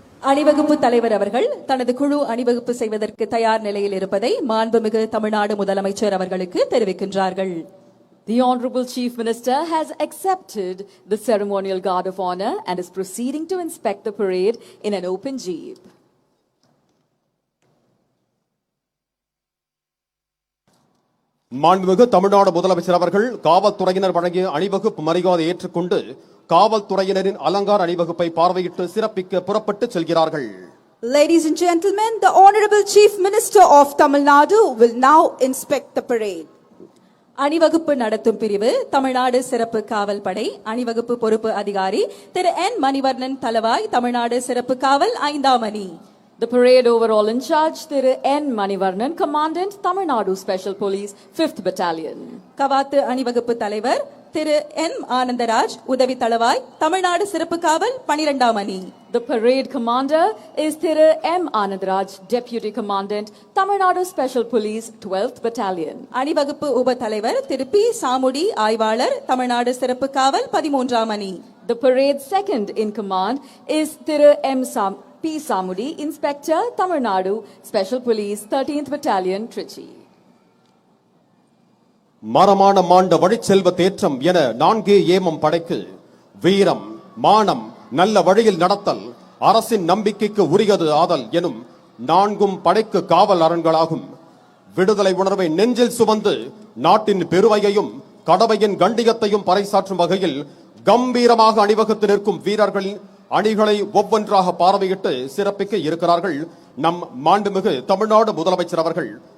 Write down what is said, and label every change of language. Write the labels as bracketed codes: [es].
[ta] அணிவகுப்பு தலைவர் அவர்கள் தனது குழு அணிவகுப்பு செய்வதற்கு தயார் நிலையில் இருப்பதை மாண்புமிகு தமிழ்நாடு முதலமைச்சர் அவர்களுக்கு தெரிவிக்கின்றார்கள். [en] The Honorable Chief Minister has accepted the ceremonial guard of honor and is proceeding to inspect the parade in an open jeep. [ta] மாண்புமிகு தமிழ்நாடு முதலமைச்சர் அவர்கள் காவல்துறையினர் வழங்கிய அணிவகுப்பு மரியாதை ஏற்றுக்கொண்டு காவல்துறையினரின் அலங்கார அணிவகுப்பை பார்வையிட்டு சிறப்பிக்க புறப்பட்டு செல்கிறார்கள். [en] Ladies and gentlemen, the Honorable Chief Minister of Tamil Nadu will now inspect the parade. [ta] அணிவகுப்பு நடத்தும் பிரிவு தமிழ்நாடு சிறப்பு காவல் படை அணிவகுப்பு பொறுப்பு அதிகாரி திரு N மணிவர்ணன் தலவாய், தமிழ்நாடு சிறப்பு காவல் 5ஆம் அணி. [en] The parade overall in charge, Thiru N. Manivarnan, Commandant, Tamil Nadu Special Police, 5th Battalion. [ta] கவாத்து அணிவகுப்பு தலைவர் திரு M. ஆனந்தராஜ், உதவி தளவாய், தமிழ்நாடு சிறப்பு காவல் 12ஆம் அணி. [en] The parade commander is Thiru M. Anandaraj, Deputy Commandant, Tamil Nadu Special Police, 12th Battalion. [ta] அணிவகுப்பு உப தலைவர் திரு P. சாமுடி, ஆய்வாளர், தமிழ்நாடு சிறப்பு காவல் 13ஆம் அணி. [en] The parade second in command is Thiru M. P. Samudi, Inspector, Tamil Nadu Special Police, 13th Battalion, Trichy. [ta] மரமான மாண்ட வழிச்செல்வ தேற்றம் என 4 ஏமம் படைக்கு வீரம், மானம், நல்ல வழியில் நடத்தல், அரசின் நம்பிக்கைக்கு உரியது ஆதல் எனும் 4 படைக்கு காவல் அரண்களாகும். விடுதலை உணர்வை நெஞ்சில் சுமந்து நாட்டின் பெருமையையும் கடமையின் கண்டியத்தையும் பறைசாற்றும் வகையில் கம்பீரமாக அணிவகுத்து நிற்கும் வீரர்களின் அணிகளை ஒவ்வொன்றாக பார்வையிட்டு சிறப்பிக்க இருக்கிறார்கள் நம் மாண்புமிகு தமிழ்நாடு முதலமைச்சர் அவர்கள்.